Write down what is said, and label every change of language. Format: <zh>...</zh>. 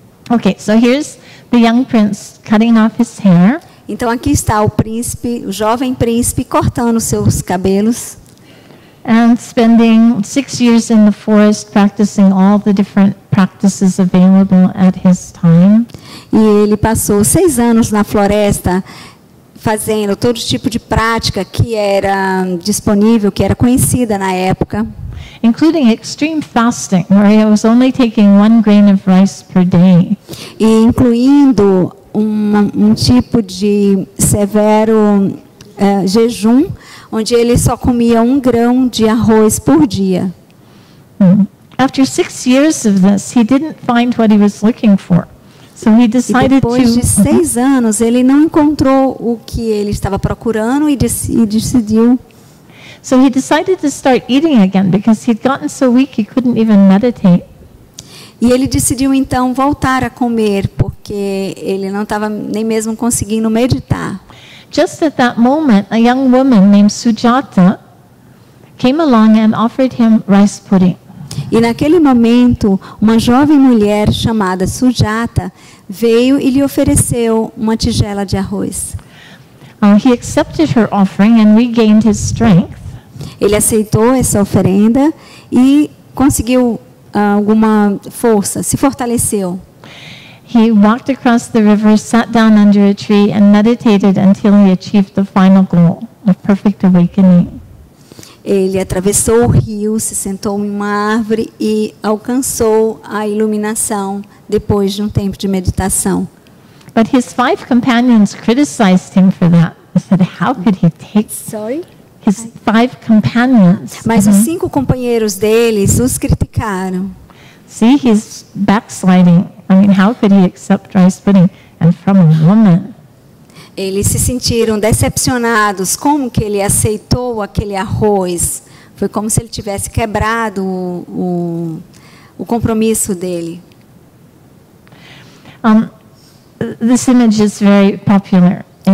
<en>Okay, so here's the young prince cutting off his hair.</en> <pt>Então aqui está o príncipe, o jovem príncipe cortando seus cabelos.</pt> <en>And spending 6 years in the forest practicing all the different practices available at his time.</en> <pt>E ele passou 6 anos na floresta fazendo todo tipo de prática que era disponível, que era conhecida na época.</pt> <en>Including extreme fasting, where he was only taking 1 grain of rice per day.</en> <pt>E incluindo um tipo de severo jejum, onde ele só comia 1 grão de arroz por dia.</pt> <en>After 6 years of this, he didn't find what he was looking for. So he</en> <pt>E</pt> <en>decided</en> <pt>depois de 6 anos, ele não encontrou o que ele estava procurando e decidiu.</pt> <en>So he decided to start eating again because he'd gotten so weak he couldn't even meditate.</en> <pt>E ele decidiu então voltar a comer, porque ele não estava nem mesmo conseguindo meditar.</pt> <en>Just at that moment, a young woman named Sujata came along and offered him rice pudding.</en> <pt>E naquele momento, uma jovem mulher chamada Sujata veio e lhe ofereceu uma tigela de arroz.</pt> <en>He accepted her offering and regained his strength.</en> <pt>Ele aceitou essa oferenda e conseguiu alguma força, se fortaleceu.</pt> <en>He walked across the river, sat down under a tree, and meditated until he achieved the final goal of perfect awakening.</en> <pt>Ele atravessou o rio, se sentou em uma árvore e alcançou a iluminação depois de um tempo de meditação.</pt> <en>But his 5 companions criticized him for that. They said, "How could he take?" Sorry? His 5 companions.</en> <pt>Mas os 5 companheiros deles os criticaram.</pt> <en>See, he's backsliding. I mean, how could he accept rice pudding and from a woman?</en> <pt>Eles se sentiram decepcionados. Como que ele aceitou aquele arroz? Foi como se ele tivesse quebrado o compromisso dele.</pt> <en>This image is very popular in</en>